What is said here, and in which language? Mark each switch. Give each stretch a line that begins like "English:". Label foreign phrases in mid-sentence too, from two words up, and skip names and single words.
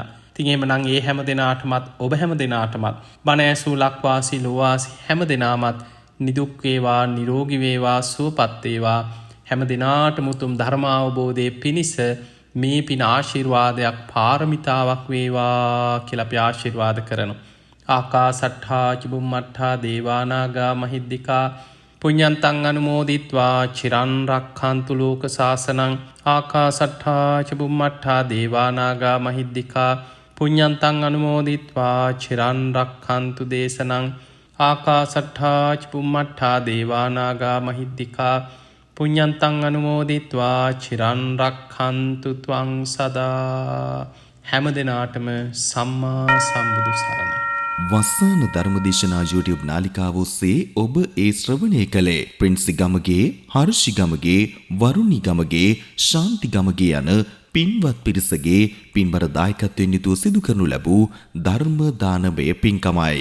Sinhala: ඉතින් එහෙමනම් ඒ හැම දිනාටමත් ඔබ හැම දිනාටමත් බණ ඇසූ ලක්වාසී ලෝවාසී හැම දිනාමත් නිදුක් වේවා, නිරෝගී වේවා, සුවපත් වේවා. හැම දිනාටම උතුම් ධර්ම අවබෝධයේ පිණිස මේ පින ආශිර්වාදයක්, පාරමිතාවක් වේවා කියලා අපි ආශිර්වාද කරනවා.
Pali: ආකාසට්ඨා චුම්මට්ඨා දේවානාගා මහිද්దికා පුඤ්ඤන්තං අනුමෝදිත්වා චිරන් රක්ඛන්තු ලෝක සාසනං. ආකාසට්ඨා චුම්මට්ඨා දේවානාගා මහිද්దికා පුඤ්ඤන්තං අනුමෝදිත්වා චිරන් රක්ඛන්තු දේශනං. ආකාසට්ඨා චුම්මට්ඨා දේවානාගා මහිද්దికා පුඤ්ඤන්තං අනුමෝදිත්වා චිරන් රක්ඛන්තු ත්වං සදා.
Sinhala: හැම දිනාටම සම්මා සම්බුදු සරණයි. වස්සාන ධර්මදේශනා YouTube නාලිකාව ඔස්සේ ඔබ ඒ ශ්‍රවණය කළේ ප්‍රින්සි ගමගේ, හර්ෂි ගමගේ, වරුණි ගමගේ, ශාන්ති ගමගේ යන පින්වත් පිරිසගේ පින්බර දායකත්වයෙන් යුතුව සිදු කරනු ලැබූ ධර්ම දානමය පින්කමයි.